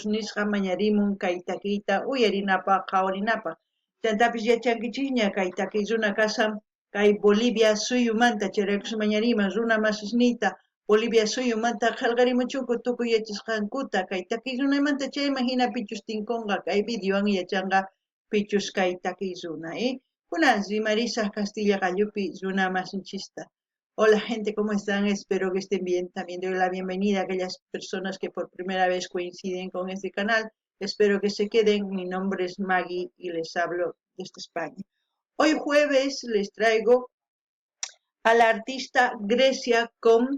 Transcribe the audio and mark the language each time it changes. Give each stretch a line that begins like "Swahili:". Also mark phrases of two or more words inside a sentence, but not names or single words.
Quechua: nisqa mañarimun kay takiyta uyarinapaq qhawarinapaq chantapis yachankichikña kay takiy runa kashan kay Bolivia suyumanta chayraykus mañariman runa masisniyta Bolivia suyumanta qillqarimuchunku tukuy yachasqankuta kay takiy runamanta chayman hina pichus tinkunqa kay videowan yachanqa pichus kay takiy runa kunan rimarisaq Castilla qallupi runa masinchista.
Spanish: Hola gente, ¿cómo están? Espero que estén bien. También doy la bienvenida a aquellas personas que por primera vez coinciden con este canal. Espero que se queden. Mi nombre es Maggie y les hablo desde España. Hoy jueves les traigo a la artista Grecia Com.